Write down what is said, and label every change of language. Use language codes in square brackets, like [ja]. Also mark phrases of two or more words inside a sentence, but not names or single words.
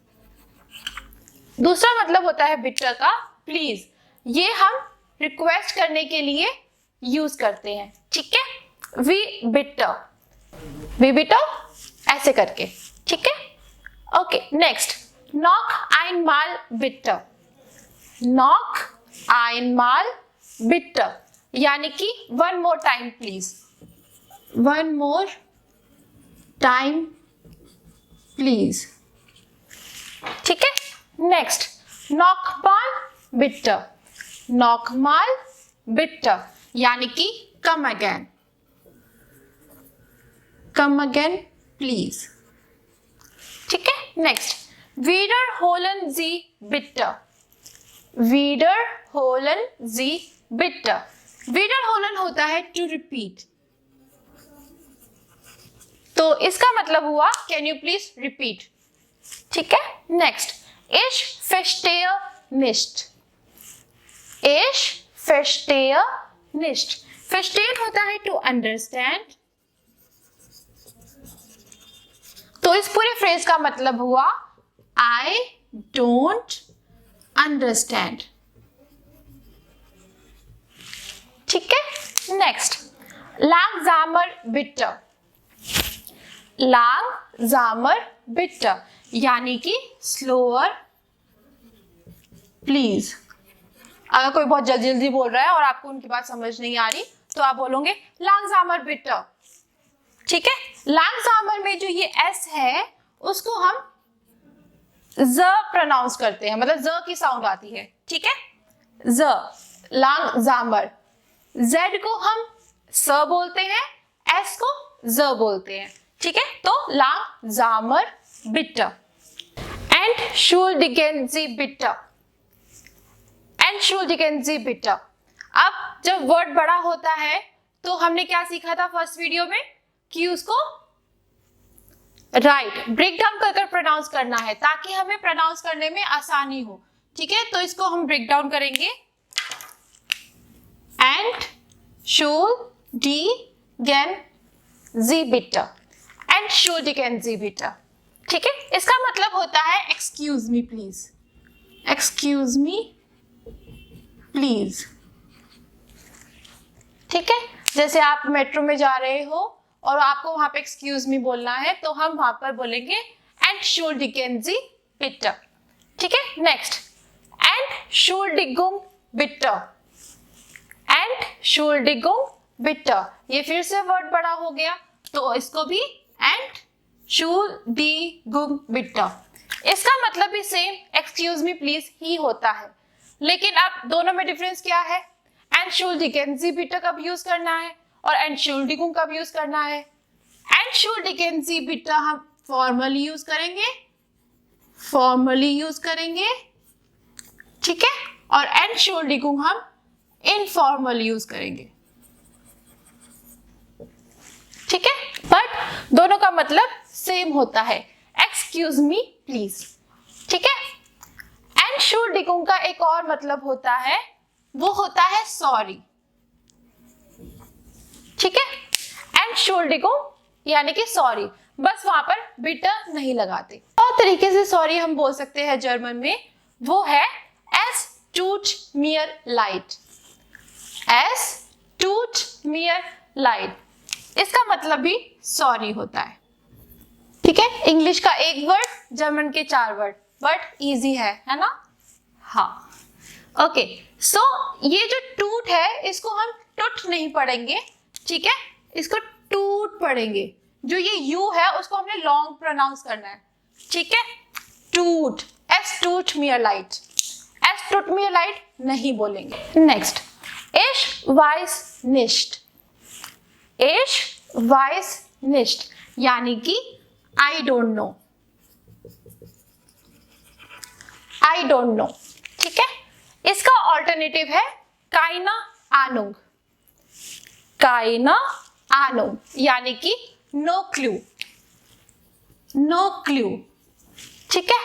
[hi] दूसरा मतलब होता है बिटर का प्लीज, ये हम रिक्वेस्ट करने के लिए यूज करते हैं, ठीक है। [de] wie bitte [hi] ऐसे करके, ठीक है। ओके, नेक्स्ट, [de] noch einmal bitte. noch einmal bitte [hi] यानी कि [en] 1 more time please, 1 more time please, [hi] ठीक है। नेक्स्ट, [de] nochmal bitte [hi] यानी कि [en] come again please, [hi] ठीक है। नेक्स्ट, [de] wiederholen Sie bitte। [hi] wiederholen होता है [en] to repeat, [hi] तो इसका मतलब हुआ [en] can you please repeat, [hi] ठीक है। नेक्स्ट, [de] ich verstehe nicht। [hi] verstehen होता है [en] to understand, [hi] तो इस पूरे फ्रेज का मतलब हुआ [en] I don't understand, [hi] ठीक है। नेक्स्ट, [de] langsamer bitte [hi] यानी कि [en] slower please. [hi] अगर कोई बहुत जल्दी जल्दी बोल रहा है और आपको उनकी बात समझ नहीं आ रही, तो आप बोलोगे [de] langsamer bitte, [hi] ठीक है। langsamer में जो ये s है उसको हम ज प्रोनाउंस करते हैं, मतलब ज की साउंड आती है, ठीक है। ज, langsamer। z को हम स बोलते हैं, s को ज बोलते हैं, ठीक है। [de] तो langsamer bitte। entschuldigen Sie bitte। [hi] अब जब वर्ड बड़ा होता है तो हमने क्या सीखा था [en] first video [hi] में कि उसको [en] right break down [hi] कर प्रोनाउंस करना है ताकि हमें प्रोनाउंस करने में आसानी हो, ठीक है। तो इसको हम [en] break down [hi] करेंगे। [de] entschuldigen Sie bitte, entschuldigen Sie bitte, [hi] ठीक है। इसका मतलब होता है [en] excuse me please, [hi] ठीक है। जैसे आप मेट्रो में जा रहे हो और आपको वहां पे [en] excuse me [hi] बोलना है, तो हम वहां पर बोलेंगे [de] entschuldigen Sie bitte, [hi] ठीक है। नेक्स्ट, [de] entschuldigung bitte, [hi] ये फिर से वर्ड बड़ा हो गया, तो इसको भी [de] entschuldigung bitte। [hi] इसका मतलब भी सेम [en] excuse me please [hi] ही होता है, लेकिन अब दोनों में डिफरेंस क्या है? [de] entschuldigen Sie bitte [hi] कब यूज करना है और entschuldigung कब यूज करना है? [de] entschuldigen Sie bitte [hi] हम फॉर्मली यूज करेंगे, ठीक है, और entschuldigung हम इनफॉर्मल यूज करेंगे, ठीक है। बट दोनों का मतलब सेम होता है, [en] excuse me please, [hi] ठीक है। entschuldigung का एक और मतलब होता है, वो होता है सॉरी, ठीक है। Entschuldigung यानी कि सॉरी, बस वहां पर बिटर नहीं लगाते। और तरीके से सॉरी हम बोल सकते हैं जर्मन में, वो है [de] es tut mir leid। es tut mir leid, [hi] इसका मतलब भी सॉरी होता है। ठीक है, इंग्लिश का एक वर्ड, जर्मन के 4 वर्ड, [en] but easy [hi] है ना। हाँ, ओके। सो ये जो टूट है इसको हम टूट नहीं पढ़ेंगे, ठीक है, इसको टूट पढ़ेंगे। जो ये यू है उसको हमने [en] long pronounce [hi] करना है, ठीक है। टूट, [de] es tut mir leid, es tut mir leid [hi] नहीं बोलेंगे। नेक्स्ट, [de] ich weiß nicht, ich weiß nicht यानी कि [en] I don't know, I don't know, [hi] ठीक है। इसका ऑल्टरनेटिव है [de] keine Ahnung, keine Ahnung [hi] यानी कि [en] no clue, no clue, [hi] ठीक है।